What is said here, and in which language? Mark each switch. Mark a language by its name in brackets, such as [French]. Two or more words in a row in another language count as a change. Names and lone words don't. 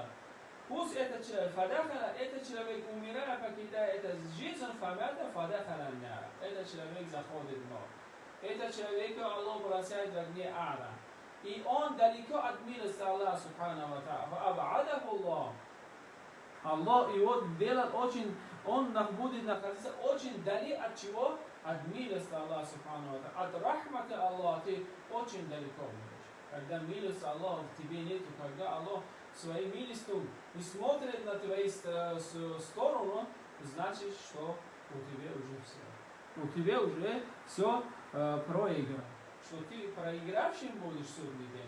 [Russian] Пусть этот человек умирая, покидая эту жизнь, этот человек заходит в ночь. Этот человек Аллах бросает в огне ада. И он далеко от милости Аллаха [Arabic] سبحانه وتعالى. [Russian] Аллах его делает очень, он будет находиться очень далеко от чего? От милости Аллаха [Arabic] سبحانه وتعالى. [Russian] От рахмата Аллаха ты очень далеко будешь. Когда милость Аллаха в тебе нет, когда Аллах своей милостью не смотрит на твою сторону, значит, что у тебя уже все. У тебя уже все проиграно. Что ты проигравшим будешь судный день.